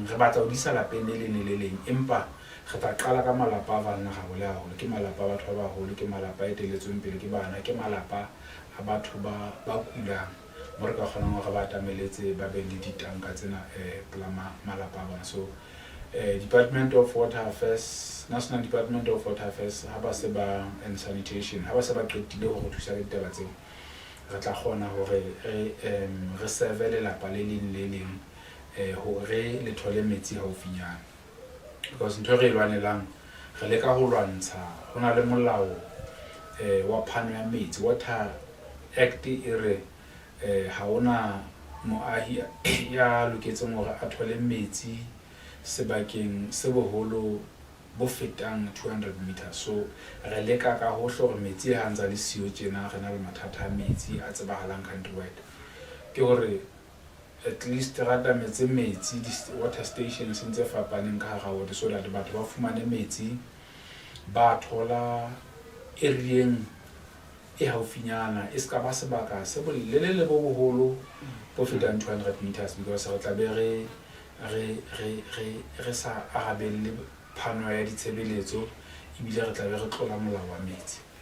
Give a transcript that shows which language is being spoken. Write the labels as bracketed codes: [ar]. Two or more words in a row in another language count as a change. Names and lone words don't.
[st] Re batla ho di isa lapeng le leng le leng empa re tla qala ka malapa a vulnerable haholo. Ke malapa a batho ba baholo, ke malapa a eteletsweng pele ke bana, ke malapa a batho ba kulang mo re ka kgonang hore ba atameletse ba be le ditanka tsena pela malapa a bona. So Department of Water Affairs, National Department of Water Affairs and Sanitation ha ba se ba qetile ho re thusa ka ditaba tseo, re tla kgona hore re serve lelapa le leng le leng hore le thole metsi haufinyana. Because ntho re lwanelang re leka ho lwantsha ho na le molao wa phano ya metsi, Water Act e re ha ona moahi ya loketseng hore a thole metsi sebakeng se boholo bo fetang 200 meters. So re leka ka hohle hore metsi ha ntse le siyo tjena re na le mathata a metsi a tsebahalang countrywide ke hore [en] at least [st] rata metsi [en] water stations [st] tse fapaneng ka hara ward [en] so that [st] batho ba fumane metsi ba thola areaeng e haufinyana e ska ba sebaka se bolelele bo boholo bo fetang 200 meters because re tla be re sa arabelle phano ya ditshebeletso ebile re tla be re tlola molao wa metsi.